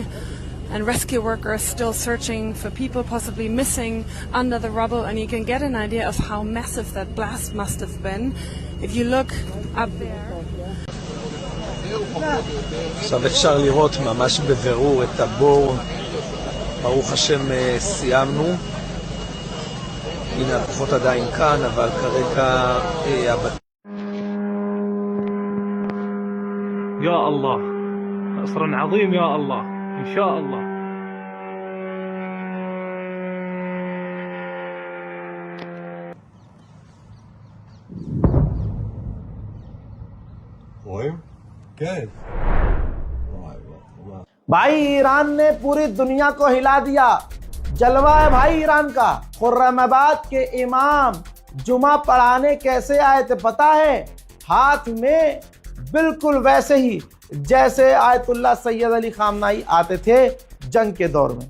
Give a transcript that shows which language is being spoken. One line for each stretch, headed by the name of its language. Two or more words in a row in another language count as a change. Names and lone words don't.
English: And rescue workers still searching for people possibly missing under the rubble, and you can get an idea of how massive that blast must have been if you look up there.
Hebrew: עכשיו אפשר לראות ממש בבירור את הבור. ברוך השם סיימנו. הנה הכוחות עדיין כאן, אבל כרגע
Arabic: يا الله، نصر عظيم يا الله إن شاء الله.
Hebrew: רואים? כן.
Hindi: भाई ईरान ने पूरी दुनिया को हिला दिया। जलवा है भाई ईरान का। खुर्रमाबाद के इमाम जुमा पढ़ाने कैसे आए थे पता है? हाथ में बिल्कुल वैसे ही जैसे आयतुल्लाह सैयद अली खामनाई आते थे जंग के दौर में।